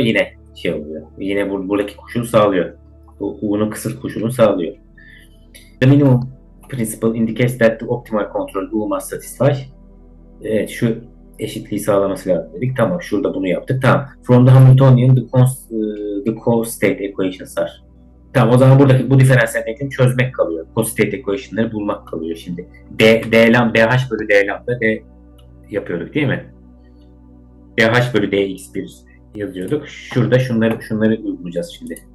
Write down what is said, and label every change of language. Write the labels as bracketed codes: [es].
[tr] Yine şey oluyor. Yine buradaki koşulu sağlıyor. U'nun kısır koşulunu sağlıyor. [en] The minimum principle indicates that the optimal control U must satisfy. [tr] Evet, şu eşitliği sağlaması lazım dedik. Tamam, şurada bunu yaptık. Tamam. [en] From the Hamiltonian the co-state equations are. [tr] Tamam, o zaman buradaki bu diferansiyel denklemi çözmek kalıyor. Co-state equation'ları bulmak kalıyor şimdi. dh bölü d lambda d yapıyorduk değil mi? dh bölü dx1 yazıyorduk. Şurada şunları uygulayacağız şimdi.